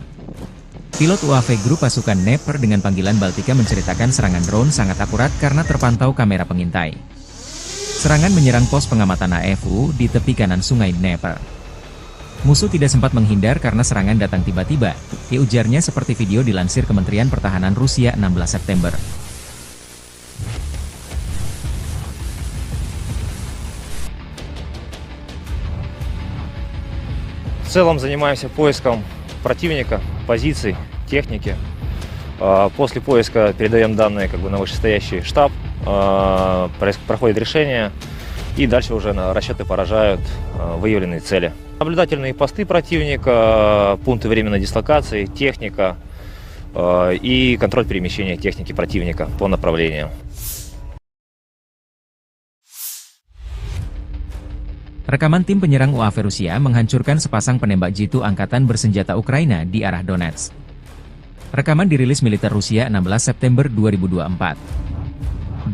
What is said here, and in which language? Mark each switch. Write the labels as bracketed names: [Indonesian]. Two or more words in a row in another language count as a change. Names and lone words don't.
[Indonesian] Pilot UAV Grup pasukan Dnepr dengan panggilan Baltika menceritakan serangan drone sangat akurat karena terpantau kamera pengintai. Serangan menyerang pos pengamatan AFU di tepi kanan sungai Dnepr. Musuh tidak sempat menghindar karena serangan datang tiba-tiba, ujarnya seperti video dilansir Kementerian Pertahanan Rusia 16 September. [Russian] В целом занимаемся поиском противника, позиций, техники. После поиска передаем данные на вышестоящий штаб, проходит решение, и дальше уже расчеты поражают выявленные цели. Наблюдательные посты противника, пункты временной дислокации, техника и контроль перемещения техники противника по направлениям. [Indonesian] Rekaman tim penyerang UAV Rusia menghancurkan sepasang penembak jitu angkatan bersenjata Ukraina di arah Donetsk. Rekaman dirilis militer Rusia 16 September 2024.